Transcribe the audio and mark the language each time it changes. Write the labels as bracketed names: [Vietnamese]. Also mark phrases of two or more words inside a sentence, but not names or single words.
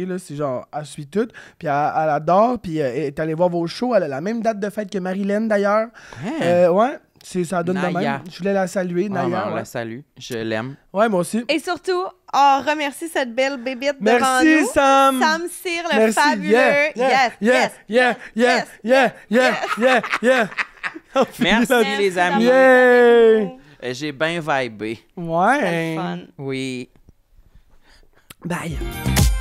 [French] Là, c'est genre, elle suit tout, puis elle adore, puis elle est allée voir vos shows. Elle a la même date de fête que Marilyn, d'ailleurs. Hein? Ouais, ça donne de Naya. même. Je voulais la saluer, Ah, Naya. ben, on ouais. la salue. Je l'aime. Ouais, moi aussi. Et surtout, on remercie cette belle bébite devant Merci, nous. Sam! Sam Cyr, le Merci. fabuleux. Yeah, yeah, Yes, yeah, yes, yeah, yeah, yeah, yeah, yeah, yeah. On finit Merci, là-dessus. les amis. d'avoir Yeah. été avec nous. J'ai bien vibé. C'était Ouais. le fun. Oui. Bye.